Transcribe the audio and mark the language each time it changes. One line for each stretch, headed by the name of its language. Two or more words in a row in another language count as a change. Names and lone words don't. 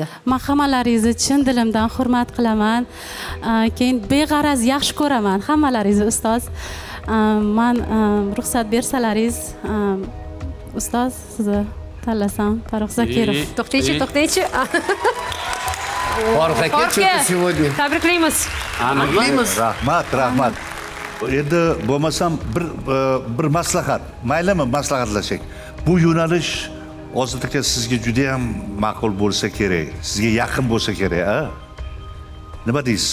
Uzbek: men hammalaringizni chin dilimdan hurmat qilaman keyin beg'araz yaxshi ko'raman hammalaringizni ustoz men ruxsat bersalaringiz ustoz sizni tanlasam Farruh Zakirov To'xtaychi, to'xtaychi. Farruh aka,
Russian: что-то сегодня.
Uzbek: Tabriklaymiz. Aniqmi? Rahmat. Endi bo'lmasam bir maslahat. Maylimi maslahatlashak. Bu yo'nalish Ozod aka sizga juda ham ma'qul bo'lsa kerak, sizga yaqin bo'lsa kerak, a? Nima deysiz?